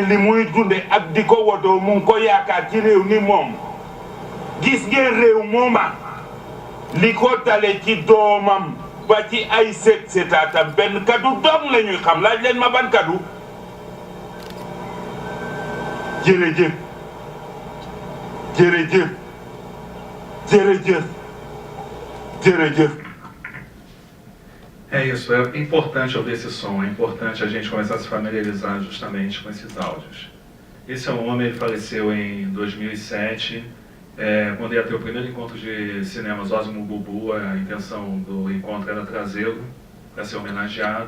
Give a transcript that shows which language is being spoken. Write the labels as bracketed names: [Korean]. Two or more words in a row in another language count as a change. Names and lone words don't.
[Wolof] li muy dunde ak di ko wodoo mu ngi ko yaakaar ci réew ni moom gis ngeen réew mooma li ko dale ci doomam ba ci ay seetaatam benn kaddu doom la ñuy xam laaj leen ma ban kaddu jërëjëf jërëjëf jërëjëf jërëjëf. [Portuguese] É isso, é importante ouvir esse som, é importante a gente começar a se familiarizar justamente com esses áudios. Esse é um homem, ele faleceu em 2007, quando ia ter o primeiro encontro de cinema Zózimo Bubu. A intenção do encontro era trazê-lo para ser homenageado.